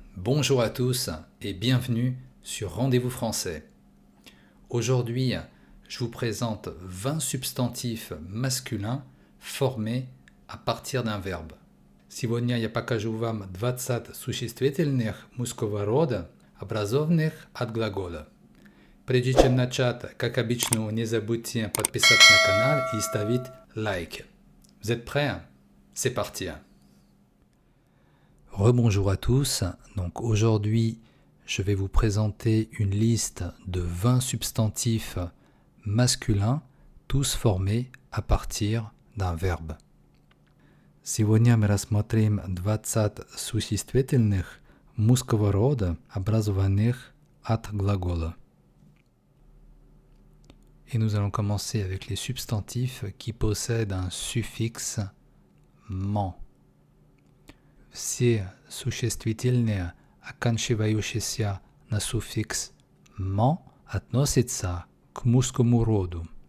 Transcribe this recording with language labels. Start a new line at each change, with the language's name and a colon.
French: Bonjour à tous et bienvenue sur Rendez-vous français. Aujourd'hui, je vous présente 20 substantifs masculins formés à partir d'un verbe.
Russian: Сегодня я покажу вам 20 существительных мужского рода, образованных от глагола. Прежде чем начать, как обычно, не забудьте подписаться на канал и ставить лайк.
French: Vous êtes prêts? C'est parti! Rebonjour à tous, donc aujourd'hui je vais vous présenter une liste de 20 substantifs masculins, tous formés à partir d'un verbe.
Russian: Сегодня мы рассмотрим 20 существительных мужского рода, образованных от глагола.
French: Et nous allons commencer avec les substantifs qui possèdent un suffixe «ment».
Russian: Все существительные, оканчивающиеся на суффикс «ment», относятся к мужскому роду.